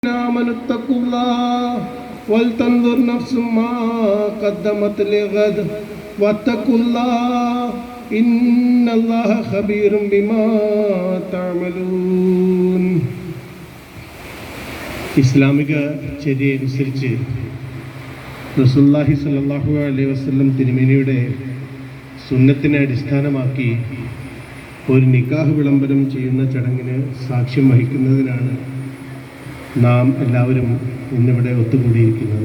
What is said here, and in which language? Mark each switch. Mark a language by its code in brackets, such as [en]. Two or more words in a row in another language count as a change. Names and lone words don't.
[ar] آمنوا اتقوا الله ولتنظر نفس ما قدمت لغد واتقوا الله إن الله خبير بما تعملون. [ml] ഇസ്ലാമിക ചര്യയനുസരിച്ച് [ar] رسول الله صلى الله عليه وسلم [ml] തിരുമേനിയുടെ സുന്നത്തിനെ അടിസ്ഥാനമാക്കി ഒരു നിക്കാഹ് വിളംബരം ചെയ്യുന്ന ചടങ്ങിന് സാക്ഷ്യം വഹിക്കുന്നതിനാണ് നാം എല്ലാവരും ഇന്നിവിടെ ഒത്തുകൂടിയിരിക്കുന്നത്.